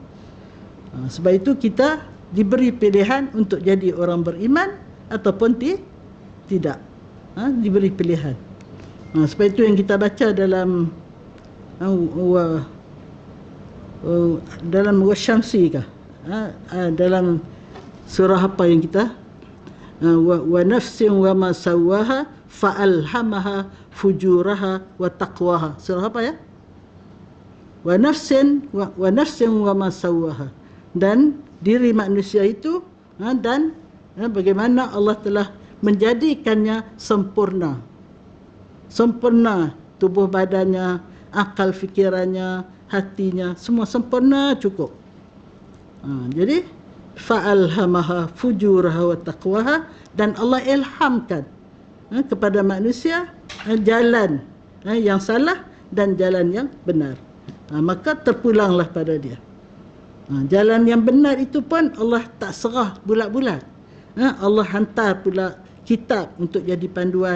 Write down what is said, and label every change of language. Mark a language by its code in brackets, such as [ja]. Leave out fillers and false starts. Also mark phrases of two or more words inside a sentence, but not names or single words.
[ms] Sebab itu kita diberi pilihan untuk jadi orang beriman ataupun tidak. Diberi pilihan. Sebab itu yang kita baca dalam dalam Wasyamsi kah? Dalam surah apa yang kita [ar] و نفس و ما سواها فألهمها فجورها و تقواها. [ms] Surah apa ya? [ar] و نفس و ما سواها. [ms] Dan diri manusia itu dan bagaimana Allah telah menjadikannya sempurna. Sempurna tubuh badannya, akal fikirannya, hatinya, semua sempurna cukup. Jadi [ar] فألهمها فجورها و تقواها, [ms] dan Allah ilhamkan kepada manusia jalan yang salah dan jalan yang benar. Maka terpulanglah pada dia. Jalan yang benar itu pun Allah tak serah bulat-bulat. Allah hantar pula kitab untuk jadi panduan.